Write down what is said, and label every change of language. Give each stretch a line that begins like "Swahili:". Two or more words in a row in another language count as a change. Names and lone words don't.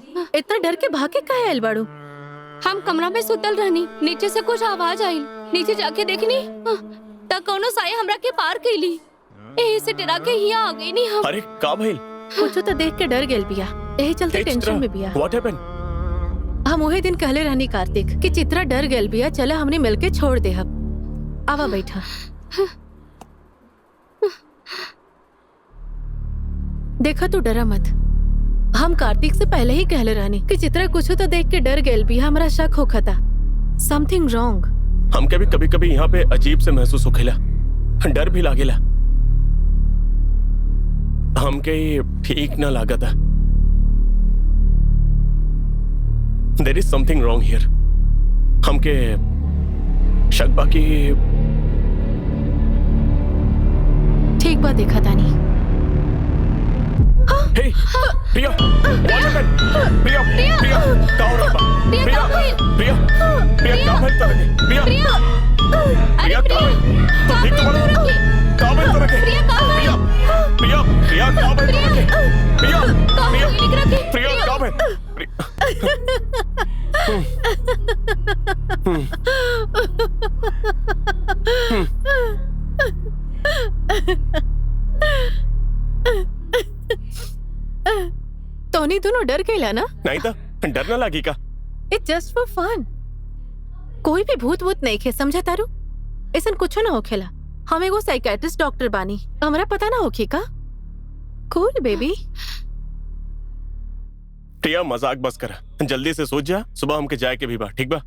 Bhojpuri: इतना डर के भागे काहे आइल बाड़ू? हम कमरा में सुतल रहनी, नीचे से कुछ आवाज आई, नीचे जाके देखनी त कोनो साया हमरा के पार कैली। यही से डरा के यहाँ आ गई नहीं हम। अरे का भइल? कुछ तो देख के डर गेल बिया, यही चलते टेंशन में बिया।
English: What happened?
Bhojpuri: हम वही दिन कहले रहनी कार्तिक कि चित्रा डर गेल बिया, चला हमने मिलके छोड़ दे। अब आवा बैठा। देखा तू डरा मत, हम कार्तिक से पहले ही कहले रहनी कि चित्रा कुछ तो देख के डर गेल बिया, हमरा शक होखता
English: something wrong.
Bhojpuri: हमके भी कभी कभी यहाँ पे अजीब से महसूस होखेला, डर भी लागेला। हमके ठीक ना लागता।
English: There is something wrong here.
Bhojpuri: हमके शक बाकी। ठीक बात देखा तानी। हे प्रिया,
English: What happened?
Bhojpuri: प्रिया प्रिया का हो रहा है? प्रिया प्रिया प्रिया का भइल तोरा के? प्रिया प्रिया का तो ठीक तो बोलो का भइल तोरा के? प्रिया प्रिया प्रिया का भइल तोरा के? प्रिया प्रिया प्रिया का भइल? तोनी दोनों डर गईला ना? नहीं था, डर ना लगी का?
English: It's just for fun.
Bhojpuri: कोई भी भूत वूत नहीं खे, समझा तारू? ऐसा कुछ ना होखेला। हम एगो
English: psychiatrist doctor
Bhojpuri: बानी, हमरा पता ना होखे का।
English: Cool baby.
Bhojpuri: प्रिया मजाक बस करा, जल्दी से सोच जा, सुबह हमके जाए के भी बा, ठीक बा?